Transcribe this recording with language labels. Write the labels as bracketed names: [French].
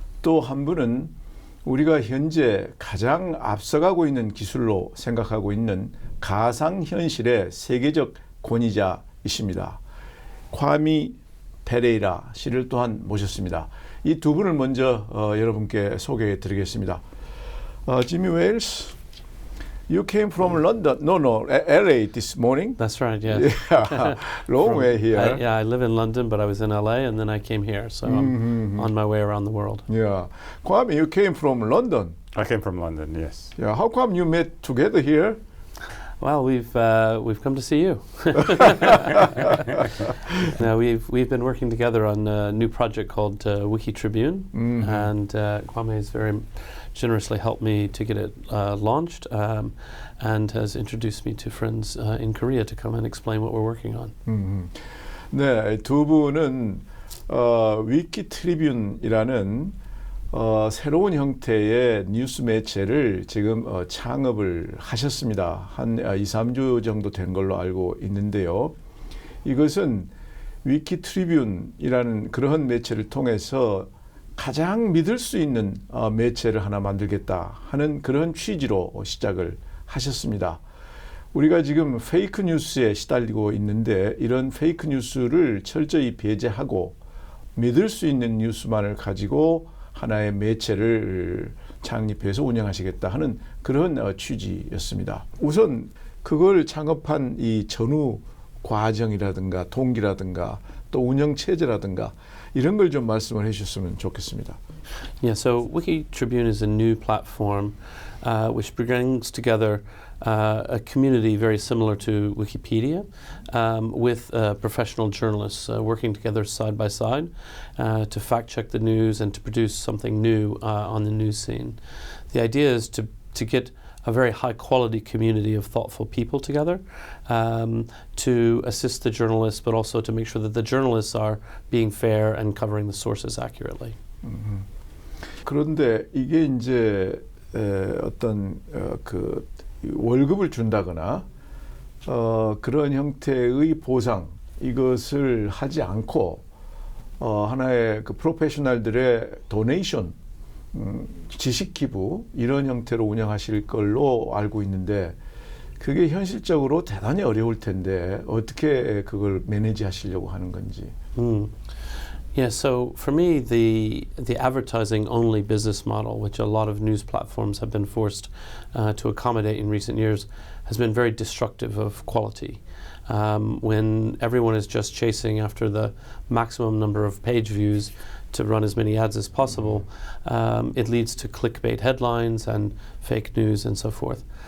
[Korean] 또 한 분은 우리가 현재 가장 앞서가고 있는 기술로 생각하고 있는 가상현실의 세계적 권위자이십니다. 콰미 페레이라 씨를 또한 모셨습니다. 이 두 분을 먼저 여러분께 소개해 드리겠습니다. [English] 지미웨일스, you came from London, LA this morning. That's right, yes. Yeah, long way here. I live in London, but I was in LA and then I came here, so I'm on my way around the world. Yeah, Kwame, you came from London. I came from London, yes. Yeah, how come you met together here? Well, we've come to see you. Now we've been working together on a new project called Wiki Tribune, and Kwame has very generously helped me to get it launched, and has introduced me to friends in Korea to come and explain what we're working on. [Korean] 네, 두 분은 위키 트리뷴이라는 새로운 형태의 뉴스 매체를 지금 창업을 하셨습니다. 한 2-3주 정도 된 걸로 알고 있는데요. 이것은 위키 트리뷴이라는 그런 매체를 통해서 가장 믿을 수 있는 매체를 하나 만들겠다 하는 그런 취지로 시작을 하셨습니다. 우리가 지금 페이크 뉴스에 시달리고 있는데 이런 페이크 뉴스를 철저히 배제하고 믿을 수 있는 뉴스만을 가지고 하나의 매체를 창립해서 운영하시겠다 하는 그런 취지였습니다. 우선 그걸 창업한 이 전후 과정이라든가 동기라든가 또 운영 체제라든가 이런 걸 좀 말씀을 해주셨으면 좋겠습니다. [English] Yeah, so Wiki Tribune is a new platform which brings together a community very similar to Wikipedia with professional journalists working together side by side to fact check the news and to produce something new on the news scene. The idea is to get a very high quality community of thoughtful people together to assist the journalists, but also to make sure that the journalists are being fair and covering the sources accurately. [Korean] 그런데 이게 이제 어떤 그 월급을 준다거나 그런 형태의 보상 이것을 하지 않고 하나의 그 프로페셔널들의 도네이션 지식 기부 이런 형태로 운영하실 걸로 알고 있는데 그게 현실적으로 대단히 어려울 텐데 어떻게 그걸 매니지 하시려고 하는 건지. [English] Yeah, so for me, the advertising only business model, which a lot of news platforms have been forced to accommodate in recent years, has been very destructive of quality. When everyone is just chasing after the maximum number of page views to run as many ads as possible, it leads to clickbait headlines and fake news and so forth.